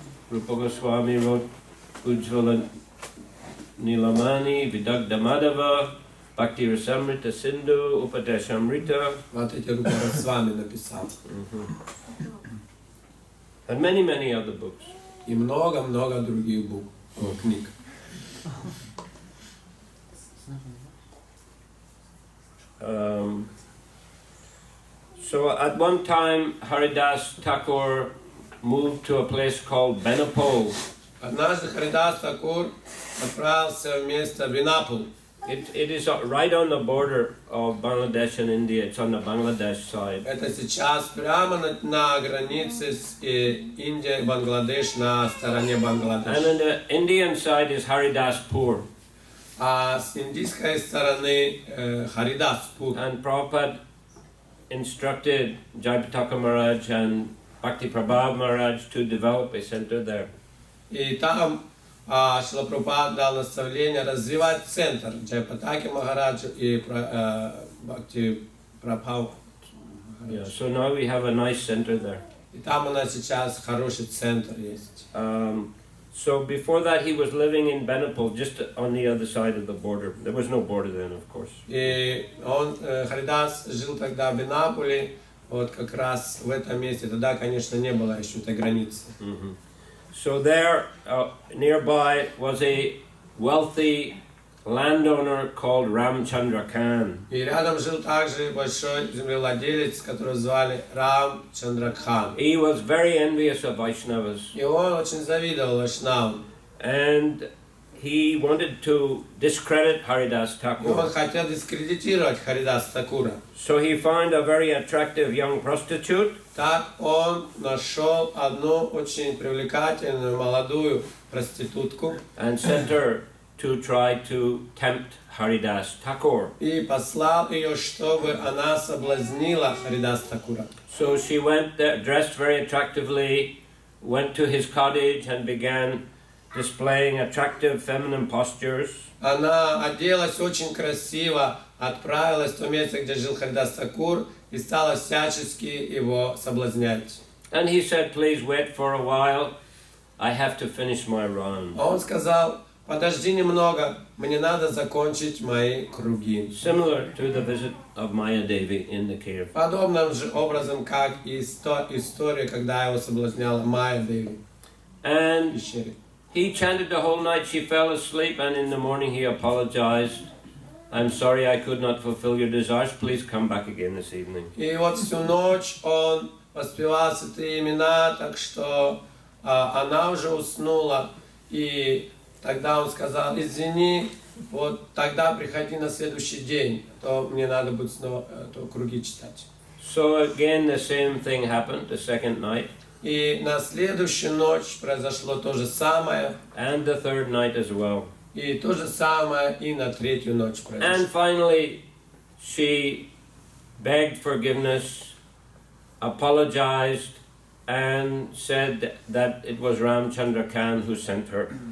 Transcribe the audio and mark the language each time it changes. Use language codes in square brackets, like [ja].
[en] Rupa Goswami wrote Ujjvala Nilamani, Vidagdha Madhava, Bhakti Rasamrita Sindhu, Upadeshamrita. [ru] Вот эти Рупа Госвами написал. [en] And many, many other books. [ru] И много-много других книг. [en] So at one time, Haridasa Thakur moved to a place called Benapole. [ru] Однажды Харидас Тхакур отправился в место Бенапул. [en] It is right on the border of Bangladesh and India. It's on the Bangladesh side. [ru] Это сейчас прямо на границе с Индией, Бангладеш, на стороне [en] And [ru] Бангладеш. [en] on the Indian side is Haridaspur. [ru] А с индийской стороны Харидаспур. [en] And Prabhupada instructed Jayapataka Maharaj and Bhakti Prabhav Maharaj to develop a center there. [ru] И там Шрила Прабхупада дал наставление развивать центр Джайапатаки Махараджа и Бхакти Прабхав. [en] Yeah, so now we have a nice center there. [ru] И там у нас сейчас хороший центр есть. [en] So before that he was living in Benapole, just on the other side of the border. There was no border then, of course. [ru] И Харидас жил тогда в Бенаполе, вот как раз в этом месте. Тогда, конечно, не было еще этой границы. [en] So there, nearby, was a wealthy landowner called Ramchandra Khan. [ru] И рядом жил также большой землевладелец, которого звали Рам Чандракхан. [en] He was very envious of Vaishnavas. [ru] И он очень завидовал вайшнавам. [en] And he wanted to discredit Haridas [ru] И [en] Thakur. [ru] он хотел дискредитировать Харидаса Тхакура. [en] So he found a very attractive young prostitute. [ru] Так он нашел одну очень привлекательную молодую проститутку [en] And sent her to try to tempt Haridas Thakur. [ru] и послал ее, чтобы она соблазнила Харидаса Тхакура. [en] So she went there, dressed very attractively, went to his cottage and began displaying attractive feminine postures. [ru] Она оделась очень красиво, отправилась в то место, где жил Харидас Тхакур, и стала всячески его соблазнять. [en] And he said, please wait for a while, I have to finish my round. [ru] А он сказал, подожди немного, мне надо закончить мои круги. [en] Similar to the visit of Maya Devi in the cave. [ru] Подобным же образом, как и история, когда его соблазняла Майя Деви в [en] And [ru] пещере. [en] he chanted the whole night, she fell asleep, and in the morning he apologized. I'm sorry I could not fulfill your desires, please come back again this evening. [ru] И вот всю ночь он воспевал святые имена, так что она уже уснула. И тогда он сказал, извини, вот тогда приходи на следующий день, а то мне надо будет снова круги читать. [en] So again the same thing happened the second night. [ru] И на следующую ночь произошло то же самое. [en] And the third night as well. [ru] И то же самое и на третью ночь произошло. [en] And finally, she begged forgiveness, apologized, and said that it was Ramchandra Khan who sent her.